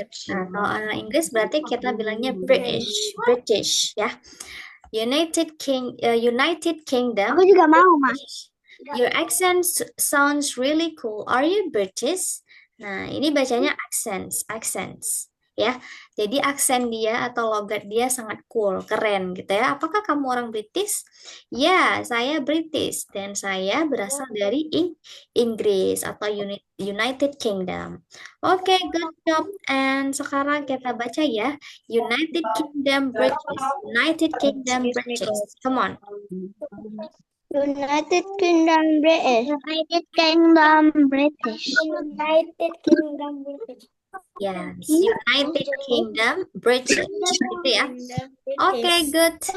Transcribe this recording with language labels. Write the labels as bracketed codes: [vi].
[id] Nah, kalau Inggris berarti kita bilangnya British ya. [en] United Kingdom. [id] Aku juga mau, Mas. [en] Your accent sounds really cool. Are you British? [id] Nah, ini bacanya [en] accents ya. [id] Jadi aksen dia atau logat dia sangat cool, keren gitu ya. Apakah kamu orang British? Ya, saya British dan saya berasal dari Inggris atau United Kingdom. Oke, [en] good job. And [id] sekarang kita baca ya. [en] United Kingdom British. United Kingdom British. Come on. United Kingdom British. United Kingdom British. United Kingdom British. Yes, United Kingdom British. [id] Gitu ya. [en] Oke, good.